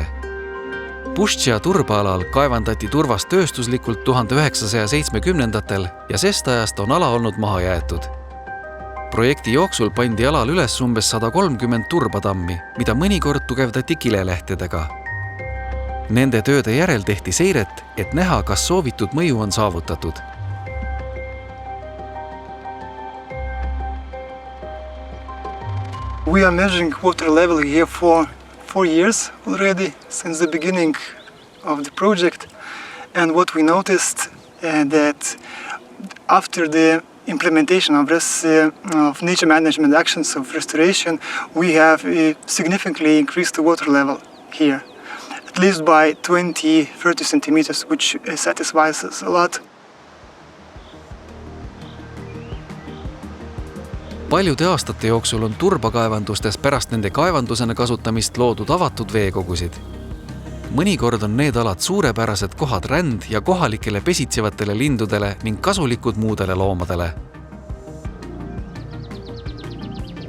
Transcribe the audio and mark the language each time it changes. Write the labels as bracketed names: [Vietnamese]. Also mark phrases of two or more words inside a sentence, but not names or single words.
[Estonian] Puštša turbaalal kaevandati turvast tööstuslikult 1970-ndatel ja sest ajast on ala olnud maha jäetud. Projekti jooksul pandi alal üles umbes 130 turbatammi, mida mõnikord tugevdati kilelehtedega. Nende tööde järel tehti seiret, et näha, kas soovitud mõju on saavutatud. [English] We are measuring water level here for 4 years already, since the beginning of the project. And what we noticed that after the implementation of this of nature management actions of restoration, we have significantly increased the water level here, at least by 20-30 centimeters, which satisfies us a lot. [Estonian] Paljude aastate jooksul on turbakaevandustes pärast nende kaevandusena kasutamist loodud avatud veekogusid. Mõnikord on need alad suurepärased kohad ränd- ja kohalikele pesitsevatele lindudele ning kasulikud muudele loomadele.